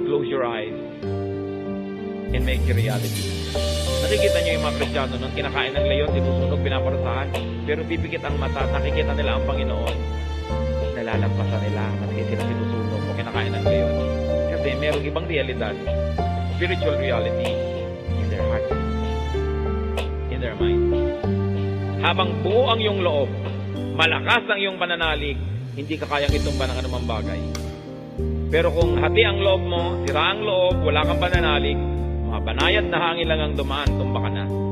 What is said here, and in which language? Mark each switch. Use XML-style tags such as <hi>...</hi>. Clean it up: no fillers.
<en>Close your eyes and make it reality.</en> <tl>Nakikita nyo yung mga Kristiyano nun, kinakain ng leyon, sinusunog, pinaparasahan, pero pipikit ang mata, nakikita nila ang Panginoon. Nalalampasan nila, maski sila sinusunog o kinakain ng leyon. Kasi merong ibang realidad,</tl> <en>spiritual reality in their heart, in their mind.</en> <tl>Habang buo ang iyong loob, malakas ang iyong pananalig, hindi ka kayang itumba ng anumang bagay. Pero kung hati ang loob mo, sira ang loob, wala kang pananalig, mga banayad na hangin lang ang dumaan, tumba ka na.</tl>